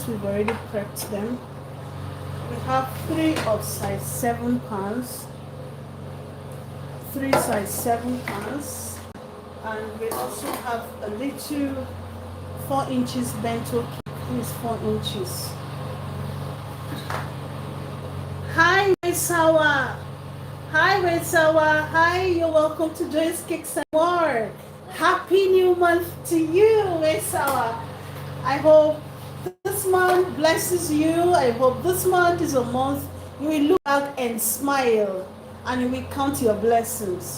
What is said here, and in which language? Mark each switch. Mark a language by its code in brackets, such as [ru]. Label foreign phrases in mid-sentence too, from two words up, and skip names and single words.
[en] We've already prepped them. We have 3 of size 7 pans, 3 size 7 pans, and we also have a little 4 inches bento cake. Is 4 inches. Hi Wesawa. Hi Wesawa. Hi, you're welcome to Joyous Cakes and More. Happy new month to you, Wesawa. I hope this month blesses you. I hope this month is a month you will look back and smile and you will count your blessings.